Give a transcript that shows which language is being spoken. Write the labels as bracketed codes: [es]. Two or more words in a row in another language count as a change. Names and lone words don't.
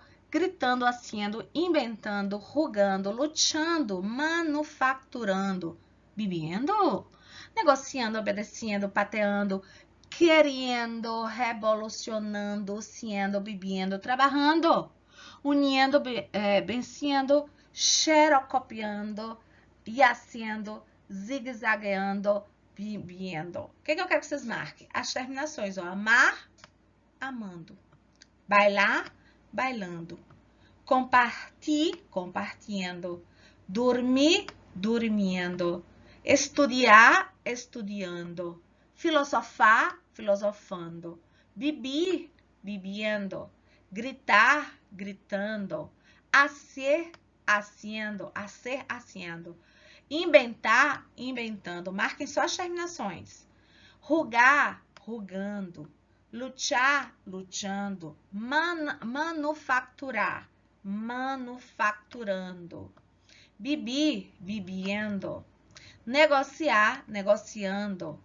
[pt] gritando, haciendo, inventando, rugando, lutando, manufaturando, bebendo, negociando, obedecendo, pateando, querendo, revolucionando, sendo, bebendo, trabalhando, unindo, vencendo, xerocopiando, yaciendo, zigue-zagueando, bebendo. O que eu quero que vocês marquem? As terminações, ó. Amar, amando. Bailar, bailando. Compartir, compartilhando. Dormir, dormindo. Estudar, estudando. Filosofar, filosofando. Beber, bebendo. Gritar, gritando. [es] Hacer, haciendo. Hacer, haciendo. [pt] Inventar, inventando. Marquem só as terminações. Rugar, rugando. Lutar, lutando. Manufacturar, manufaturando. Beber, bebendo. Negociar, negociando.